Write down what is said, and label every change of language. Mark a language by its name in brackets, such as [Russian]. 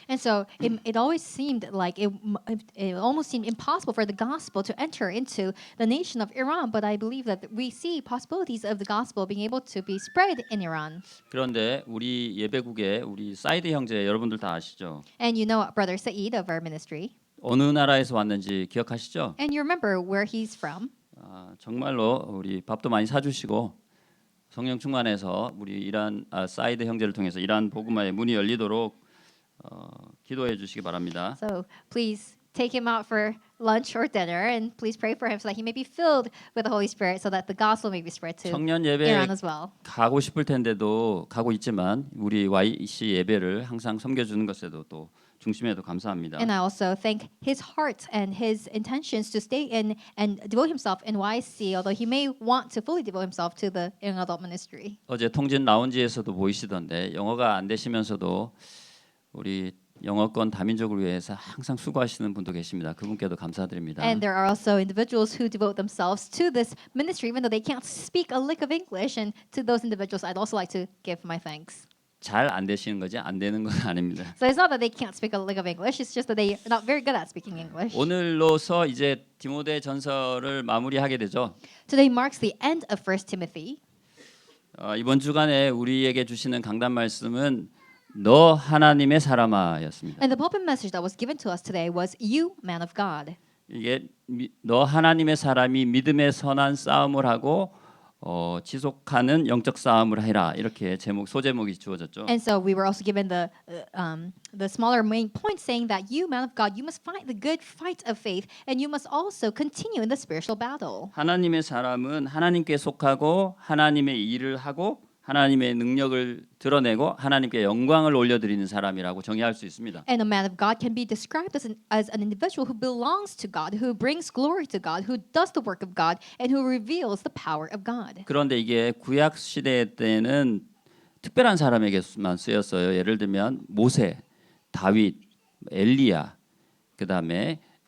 [English] And so it always seemed like it almost seemed impossible for the gospel to enter into the nation of Iran, but I believe that we see possibilities of the gospel being able to be spread in Iran. [Korean] 그런데 우리 예배국에 우리 사이드 형제 여러분들 다 아시죠? [English] And you know Brother Saeed of our ministry. [Korean] 어느 나라에서 왔는지 기억하시죠? [English] And you remember where he's from. [Korean] 정말로 우리 밥도 많이 사주시고 성령 충만해서 우리 이란 사이드 형제를 통해서 이란 복음화의 문이 열리도록 기도해 주시기 바랍니다. [English] So please take him out for lunch or dinner, and please pray for him so that he may be filled with the Holy Spirit, so that the gospel may be spread to [Korean] 청년 예배 [English] Iran as well. [Korean] 가고 싶을 텐데도 가고 있지만 우리 YC 예배를 항상 섬겨주는 것에도 또 중심에도 감사합니다. [English] And I also thank his heart and his intentions to stay in and devote himself in YC, although he may want to fully devote himself to the young adult ministry. [Korean] 어제 통진 라운지에서도 보이시던데 영어가 안 되시면서도 우리 영어권 다민족을 위해서 항상 수고하시는 분도 계십니다. 그분께도 감사드립니다. [English] And there are also individuals who devote themselves to this ministry, even though they can't speak a lick of English. And to those individuals, I'd also like to give my thanks. [Korean] 잘 안 되시는 거지 안 되는 건 아닙니다. [English] So it's not that they can't speak a lick of English; it's just that they're not very good at speaking English. [Korean] 오늘로서 이제 디모데 전서를 마무리하게 되죠. [English] Today marks the end of 1 Timothy. [Korean] 이번 주간에 우리에게 주시는 강단 말씀은 너 하나님의 사람아였습니다. [English] And the pulpit message that was given to us today was, "You, man of God." [Korean] 이게 너 하나님의 사람이 믿음의 선한 싸움을 하고 지속하는 영적 싸움을 해라 이렇게 소제목이 주어졌죠. [English] And so we were also given the smaller main point saying that you, man of God, you must fight the good fight of faith, and you must also continue in the spiritual battle. [Korean] 하나님의 사람은 하나님께 속하고 하나님의 일을 하고 하나님의 능력을 드러내고 하나님께 영광을 올려드리는 사람이라고 정의할 수 있습니다. [English] And a man of God can be described as an individual who belongs to God, who brings glory to God, who does the work of God, and who reveals the power of God. [Korean] 그런데 이게 구약 시대 때는 특별한 사람에게만 쓰였어요. 예를 들면 모세, 다윗, 엘리야, 그다음에